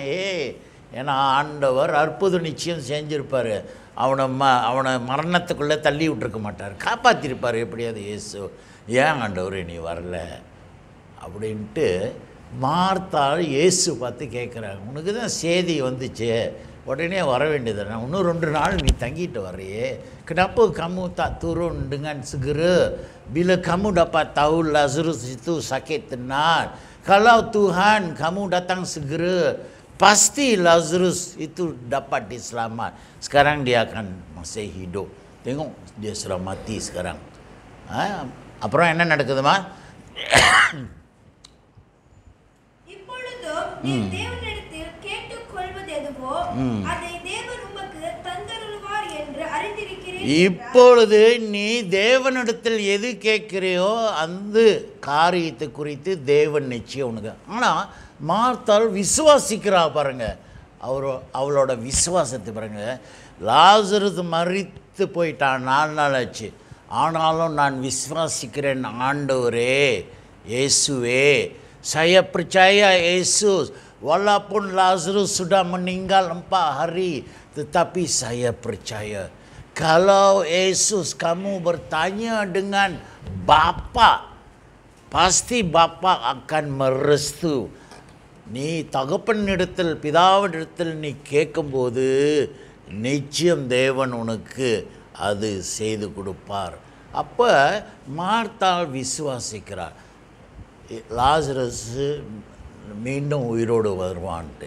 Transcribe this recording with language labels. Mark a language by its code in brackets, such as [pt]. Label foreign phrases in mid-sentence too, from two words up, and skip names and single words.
[ta] ஏன்னா ஆண்டவர் அற்புத நிச்சயம் செஞ்சிருப்பார், அவனை மரணத்துக்குள்ளே தள்ளி விட்டுருக்க மாட்டார், காப்பாற்றிருப்பார் எப்படியாவது இயேசு. ஏன் ஆண்டவர் நீ வரல அப்படின்ட்டு மார்த்தாள் இயேசு பார்த்து கேட்குறாங்க. உனக்கு தான் செய்தி வந்துச்சு, உடனே வர வேண்டியது, நான் இன்னும் 2 நாள் நீ தங்கிட்டு வரையே. [ms] Kenapa kamu tak turun dengan segera bila kamu dapat tahu Lazarus itu sakit tenat? Kalau Tuhan kamu datang segera, pasti Lazarus itu dapat diselamat. Sekarang dia akan masih hidup. Tengok dia sudah mati sekarang. [ta] அப்புறம் என்ன நடக்குதுமா? இப்பொழுது நீ தேவனிடத்தில் எது கேட்கிறையோ அந்த காரியத்தை குறித்து தேவன் நிச்சயம் உனக்கு. ஆனால் மார்த்தாள் விசுவாசிக்கிறா பாருங்க, அவளோட விசுவாசத்தை பாருங்க. லாசரஸ் மரித்து போயிட்டான், 4 நாள் ஆச்சு, ஆனாலும் நான் விசுவாசிக்கிறேன் ஆண்டவரே, இயேசுவே, [ms] saya percaya Yesus, walaupun Lazarus sudah meninggal 4 hari, tetapi saya percaya kalau Yesus kamu bertanya dengan Bapa, pasti Bapa akan merestu. [ta] நீ தகப்பனிடத்தில் பிதாவினிடத்தில் நீ கேட்கும்போது நிச்சயம் தேவன் உனக்கு அது செய்து கொடுப்பார். அப்போ மார்த்தாள் விசுவாசிக்கிறார், லாசரஸ் மீண்டும் உயிரோடு வருவான்ட்டு.